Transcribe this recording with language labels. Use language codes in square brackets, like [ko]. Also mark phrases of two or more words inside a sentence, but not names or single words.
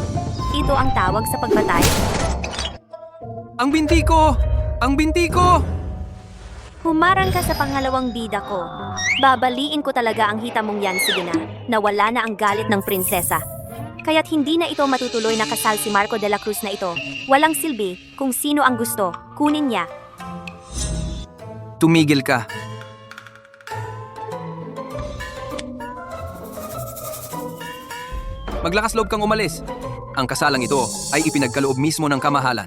[tl] Ito ang tawag sa pagpatay? Ang binti ko! Ang binti ko! Humarang ka sa pangalawang bida ko. Babaliin ko talaga ang hita mong yan, sige na. Nawala na ang galit ng prinsesa. Kaya't hindi na ito matutuloy na kasal si Marco de la Cruz na ito. Walang silbi kung sino ang gusto. Kunin niya. Tumigil ka. Maglakas loob kang umalis. Ang kasalang ito ay ipinagkaloob mismo ng kamahalan.